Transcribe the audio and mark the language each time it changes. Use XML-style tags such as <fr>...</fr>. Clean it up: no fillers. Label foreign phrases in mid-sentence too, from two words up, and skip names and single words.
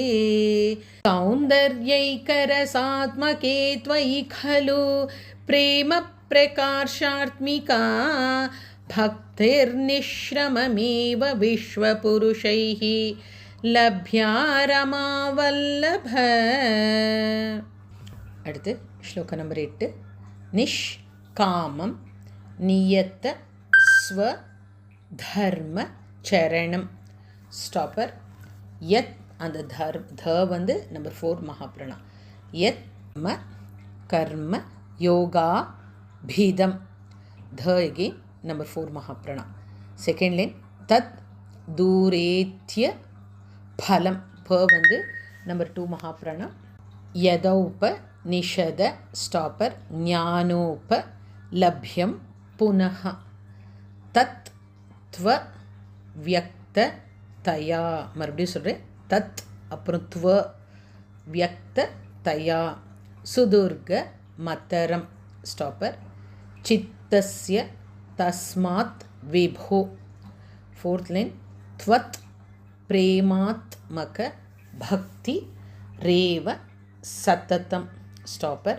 <sa>सौन्दर्यैकरसात्मके त्वयि खलु प्रेम प्रकाशात्मिका भक्तिर्निश्रममेव विश्वपुरुषैः लभ्या रमा वल्लभ.</sa> <ta>அடுத்து ஸ்லோக நம்பர் 8.</ta> <sa>निष्कामम् नियत्त स्व धर्म चरणम् ஸ்டாப்பர்.</sa> <ta>யத் அந்த த வந்து நம்பர் 4 மகாப்ராணா.</ta> <sa>यत् म कर्म योगा पीतम्.</sa> <ta>த again நம்பர் 4 மகாப்ராணா.</ta> <en>second line</en> <sa>तत् दूरेत्य फलम.</sa> <ta>ப வந்து நம்பர் 2 மகாப்ராணா.</ta> <sa>यदौप निषद</sa> <ta>स्टॉपर.</ta> <sa>ज्ञानोप लभ्यम पुनः. तत् त्व व्यक्त तया.</sa> <ta>மறுபடியும் சொல்கிறேன், தத் அப்புறம்</ta> <sa>त्व व्यक्त तया. सुदुर्ग मतरम स्टॉपर. चित्तस्य तस्मात् विभो.</sa> <en>fourth line</en> <sa>त्वत् प्रेमात्मक भक्ति रेव सततम स्टॉपर.</sa>